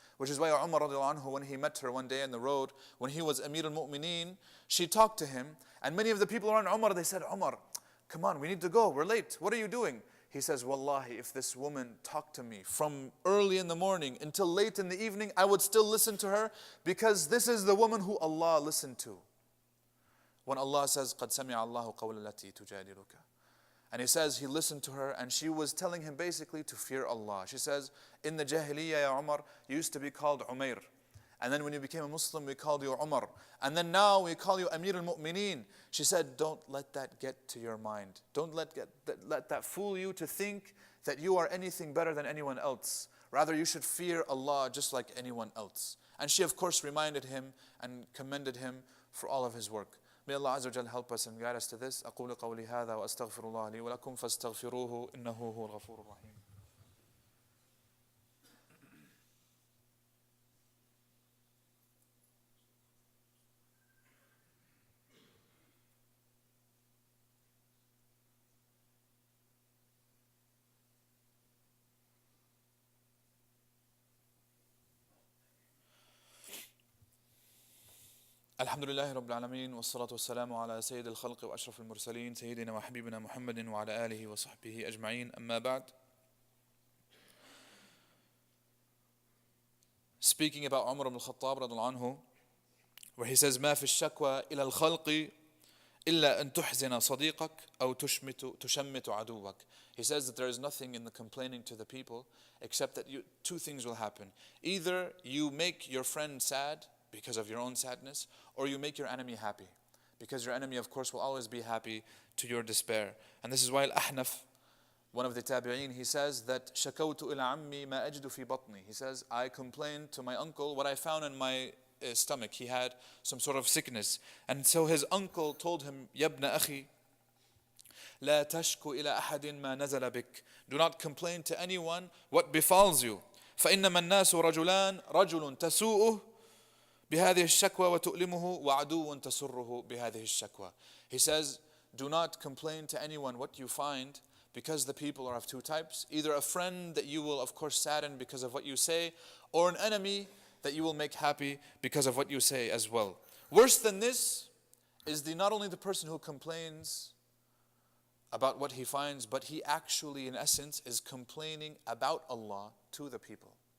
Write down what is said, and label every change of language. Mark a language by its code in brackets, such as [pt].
[en] Which is why Umar radiallahu anhu, when he met her one day in the road, when he was Amir al-Mu'mineen, she talked to him. And many of the people around Umar, they said, Umar, come on, we need to go, we're late. What are you doing? He says, Wallahi, if this woman talked to me from early in the morning until late in the evening, I would still listen to her, because this is the woman who Allah listened to. When Allah says, [ar] قَدْ سَمِعَ اللَّهُ قَوْلَ الَّتِي تُجَادِلُكَ. [en] And He says He listened to her and she was telling him basically to fear Allah. She says, in the Jahiliyyah, ya Umar, you used to be called Umair. And then when you became a Muslim, we called you Umar. And then now we call you Amir al-Mu'mineen. She said, don't let that get to your mind. Don't let that fool you to think that you are anything better than anyone else. Rather, you should fear Allah just like anyone else. And she of course reminded him and commended him for all of his work. May Allah Azza wa Jal help us and guide us to this. [ar] أقول قولي هذا وأستغفر الله لي ولكم فاستغفروه إنه هو الغفور الرحيم. الحمد لله رب العالمين والصلاة والسلام على سيد الخلق وأشرف المرسلين سيدنا وحبيبنا محمد وعلى آله وصحبه أجمعين أما بعد. [en] Speaking about Umar ibn al-Khattab radiallahu anhu, where he says [ar] ما في الشكوى إلى الخلق إلا أن تحزن صديقك أو تشمت عدوك. [en] He says that there is nothing in the complaining to the people except that two things will happen. Either you make your friend sad because of your own sadness, or you make your enemy happy. Because your enemy, of course, will always be happy to your despair. And this is why Al-Ahnaf, one of the tabi'een, he says that [ar] شَكَوْتُ إِلَى عَمِّي مَا أَجْدُ فِي بَطْنِي. [en] He says, I complained to my uncle what I found in my stomach. He had some sort of sickness. And so his uncle told him, [ar] يَبْنَ أَخِي لَا تَشْكُ إِلَى أَحَدٍ مَا نَزَلَ بِكَ. [en] Do not complain to anyone what befalls you. [ar] فَإِنَّمَا النَّاسُ رَجُلَانِ رَجُلٌ تَسُوءُهُ بهذه الشكوى وتؤلمه وعدو تسره بهذه الشكوى. [en] He says, do not complain to anyone what you find, because the people are of two types. Either a friend that you will of course sadden because of what you say, or an enemy that you will make happy because of what you say as well. Worse than this is not only the person who complains about what he finds, but he actually in essence is complaining about Allah to the people.